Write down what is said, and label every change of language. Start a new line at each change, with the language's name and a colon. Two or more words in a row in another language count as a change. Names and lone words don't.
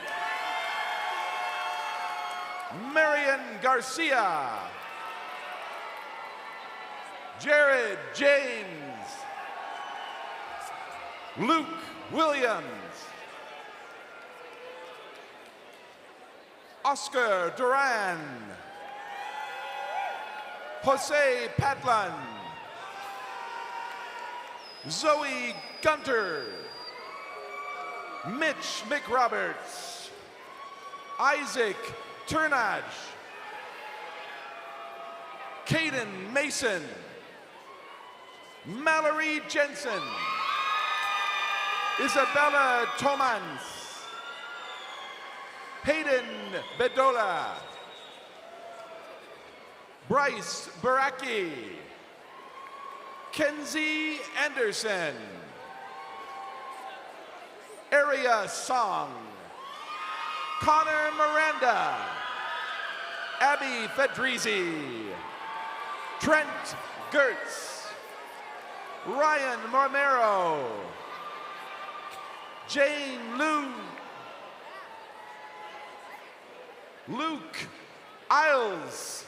English: Marion Garcia. Jared James. Luke Williams. Oscar Duran. Jose Patlan. Zoe Gunter. Mitch McRoberts. Isaac Turnage. Caden Mason. Mallory Jensen. Isabella Tomans. Hayden Bedola. Bryce Baraki. Kenzie Anderson. Area Song. Connor Miranda. Abby Fedrizi. Trent Gertz. Ryan Romero. Jane Liu. Luke Isles.